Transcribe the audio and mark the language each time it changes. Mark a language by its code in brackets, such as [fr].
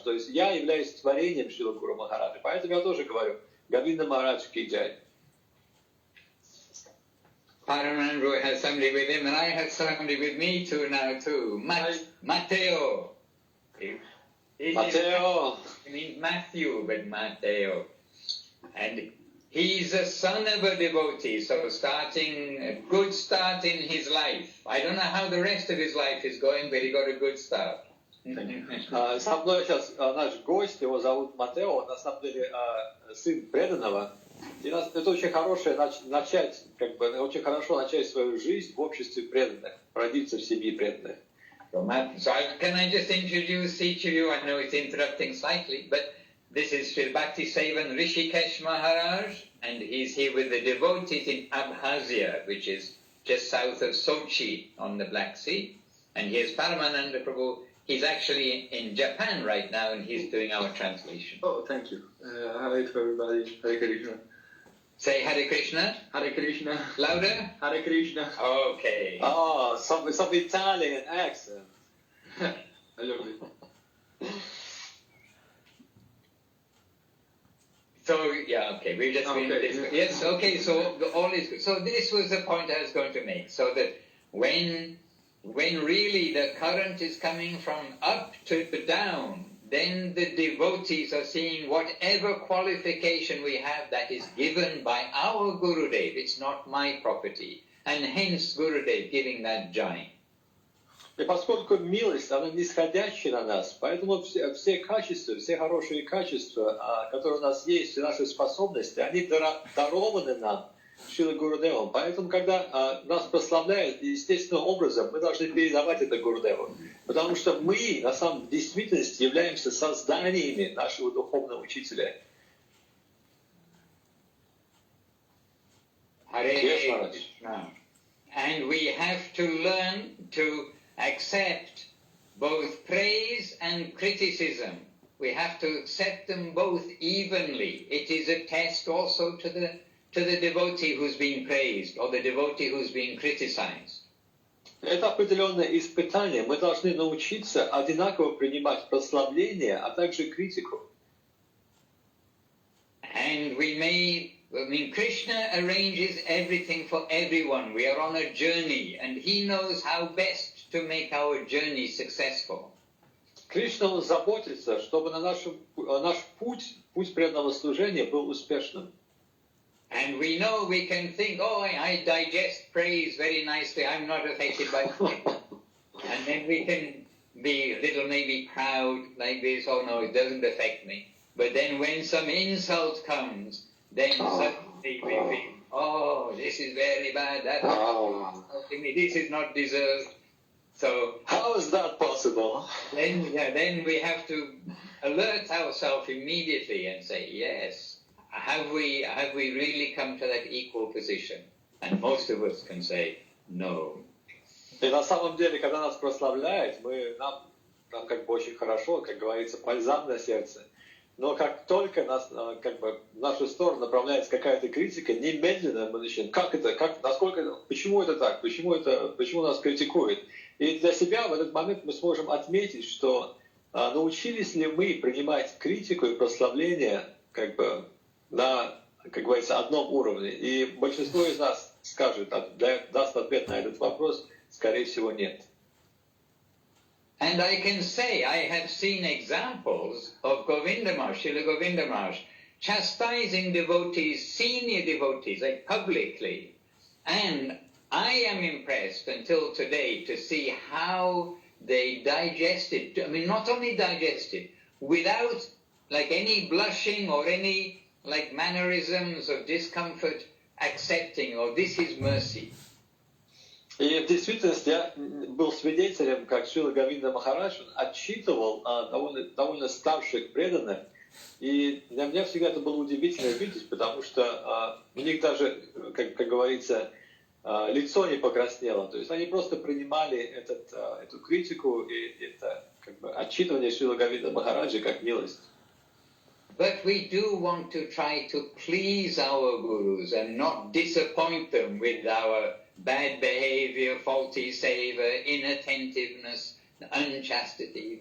[ru] То есть я являюсь творением Шрила Гуру Махараджа. Поэтому я тоже говорю Говинда Махарадж ки джай. [en] Paramanandai has somebody with him, and I have somebody with me too now too. Matteo. Matteo. It means Matthew, but Matteo. And he's a son of a devotee, so a good start in his life. I don't know how the rest of his life is going, but he got a good start. [ru] Со мной сейчас наш гость, его зовут Матео, он на самом деле сын преданного. И это очень хорошее начать, очень хорошо начать свою жизнь в обществе преданных, родиться в семье преданных. [en] So can I just introduce each of you? I know it's interrupting slightly, but this is Sri Bhakti Sevan Rishikesh Maharaj, and he's here with the devotees in Abkhazia, which is just south of Sochi on the Black Sea. And here's Paramananda Prabhu. He's actually in Japan right now, and he's doing our translation. Oh, thank you. Hi to everybody. Hare Krishna. Say Hare Krishna. Hare Krishna. Louder. Hare Krishna. Okay. Oh, some Italian accent. I love it. So, yeah, okay, we've just been... Yes, okay, so all is good. So this was the point I was going to make. So that when really the current is coming from up to down, then the devotees are seeing whatever qualification we have that is given by our Gurudev. It's not my property. And hence Gurudev giving that jai. [ru] И поскольку милость, она нисходящая на нас, поэтому все качества, все хорошие качества, которые у нас есть, все наши способности, они дарованы нам Шрилой Гурудевом. Поэтому, когда нас прославляют естественным образом, мы должны передавать это Гурудеву. Потому что мы, на самом деле, в действительности являемся созданиями нашего духовного учителя. [en] Hare Krishna. And we have to learn to accept both praise and criticism. We have to accept them both evenly. It is a test also to the devotee who's being praised or the devotee who's being criticized. [ru] Это определенное испытание. Мы должны научиться одинаково принимать прославление, а также критику. [en] And Krishna arranges everything for everyone. We are on a journey, and he knows how best to make our journey successful. [ru] Кришна, он заботится, чтобы наш путь преданного служения был успешным. [en] And we know we can think, oh, I digest praise very nicely, I'm not affected by it. And then we can be a little maybe proud like this, oh no, it doesn't affect me. But then when some insult comes, then suddenly we think, oh, this is very bad, this is not deserved. So how is that possible? Then we have to alert ourselves immediately and say, yes, have we really come to that equal position? And most of us can say, no. [ru] И на самом деле, когда нас прославляют, нам как бы очень хорошо, как говорится, бальзам на сердце. Но как только в нашу сторону направляется какая-то критика, немедленно мы начинаем, почему это так, почему нас критикуют. И для себя в этот момент мы сможем отметить, что научились ли мы принимать критику и прославление на, как говорится, одном уровне. И большинство из нас даст ответ на этот вопрос, скорее всего, нет. [en] And I can say I have seen examples of Govinda Maharaj, Srila Govinda Maharaj, chastising devotees, senior devotees, like publicly. And I am impressed until today to see how they digested, not only digested, without like any blushing or any like mannerisms of discomfort, accepting, oh, this is mercy. [ru] И в действительности я был свидетелем, как Шрила Говинда Махарадж отчитывал довольно старших преданных. И для меня всегда это было удивительно видеть, потому что у них даже, как говорится, лицо не покраснело. То есть они просто принимали эту критику и это отчитывание Шрила Говинда Махараджа как милость. [en] But we do want to try to please our gurus and not disappoint them with our bad behavior, faulty seva, inattentiveness, unchastity.